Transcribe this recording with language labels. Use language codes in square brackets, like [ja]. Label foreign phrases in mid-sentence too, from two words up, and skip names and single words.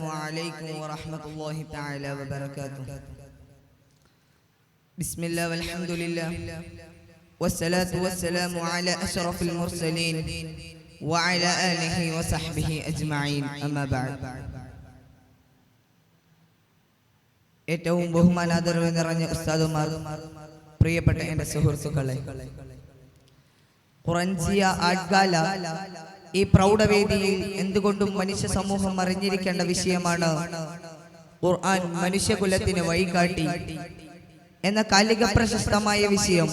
[ar] عليكم ورحمة الله تعالى وبركاته. بسم الله والحمد لله والصلاة والسلام على أشرف المرسلين وعلى آله وصحبه أجمعين. أما بعد. [ml] ഏറ്റവും ബഹുമാനാദരവ് നിറഞ്ഞ ഉസ്താദുമാർ, പ്രിയപ്പെട്ട എൻ്റെ സുഹൃത്തുക്കളെ, ഖുറൻജിയ ആഡ്ഗാല ഈ പ്രൗഢവേദിയിൽ എന്തുകൊണ്ടും മനുഷ്യ സമൂഹം അറിഞ്ഞിരിക്കേണ്ട വിഷയമാണ് ഖുർആൻ മനുഷ്യകുലത്തിന് വഴികാട്ടി എന്ന കാലിക പ്രശസ്തമായ വിഷയം.